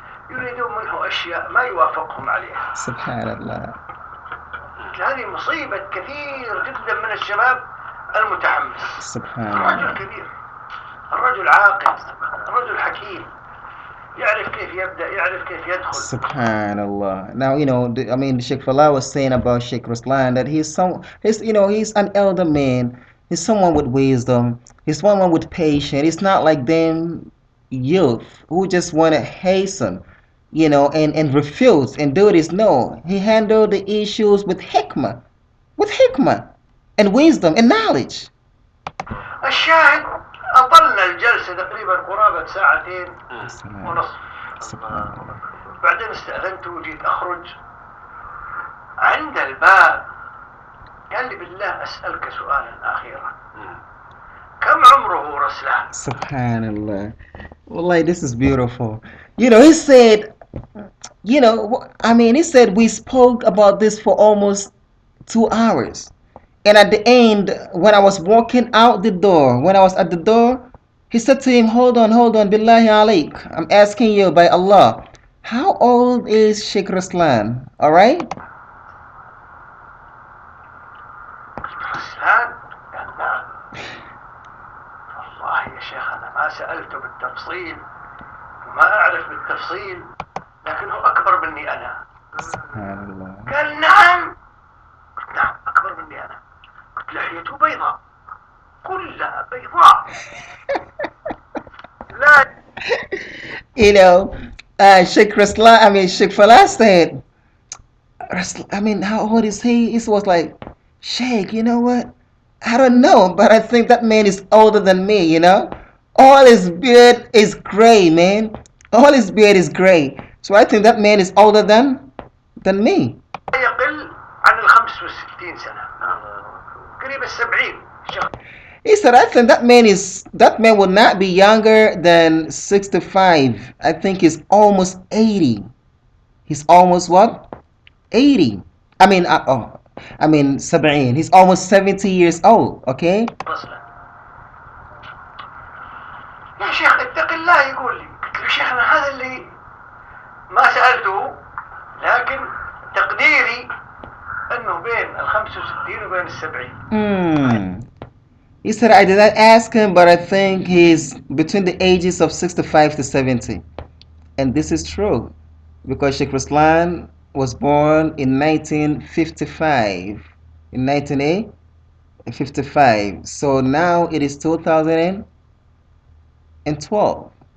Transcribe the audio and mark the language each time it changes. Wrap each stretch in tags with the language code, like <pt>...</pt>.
<ar>يريدون منه أشياء ما يوافقهم عليها. سبحان الله. هذه مصيبة كثير جدا من الشباب المتحمس. سبحان الله. الرجل كبير، الرجل عاقل، الرجل حكيم، يعرف كيف يبدأ، يعرف كيف يدخل. Subhanallah.</ar> <en>Now, you know, I mean, Sheikh Falaah was saying about Sheikh Ruslan that he's an elder man. He's someone with wisdom. He's someone with patience. He's not like them youth who just want to hasten, you know, and refuse and do this. No, he handled the issues with hikmah and wisdom and knowledge.</en> <ar>الشاهد أطلنا الجلسة تقريبا قرابة ساعتين ونصف. سبحان الله. بعدين استأذنت وجيت أخرج عند الباب قال لي بالله أسألك سؤالا أخيرا كم عمره رسلان؟ Subhanallah.</ar> <en>Wallahi, this is beautiful. You know, he said, you know, I mean, he said we spoke about this for almost 2 hours. And at the end, when I was walking out the door, when I was at the door, he said to him, hold on,</en> <ar>billahi alaik.</ar> <en>I'm asking you by Allah, how old is Sheikh Raslan? All right?</en> <ar>رسلان؟ قال نعم. والله يا شيخ أنا ما سألته بالتفصيل وما أعرف بالتفصيل لكنه أكبر مني أنا. سبحان الله. قال نعم. قلت نعم أكبر مني أنا. قلت لحيته بيضاء كلها بيضاء. لا</ar> <en>You know, Sheikh Falaah said, I mean, how old is he? He was like, Sheikh, you know what? I don't know, but I think that man is older than me, you know? All his beard is gray, man. All his beard is gray. So I think that man is older than me.</en> <ar>يقل عن 65 سنة قريب 70.</ar> <en>He said, I think that man will not be younger than 65. I think he's almost 80. He's almost what? 80. I mean 70. He's almost 70 years old, okay?</en> <ar>يا شيخ اتق الله يقول لي. قلت له شيخنا هذا اللي ما سألته لكن تقديري انه بين ال 65 وبين ال 70.</ar> <en>He said, I did not ask him, but I think he's between the ages of 65 to 70. And this is true because Sheikh Ruslan was born in 1955. In 1955. So now it is 2012.</en>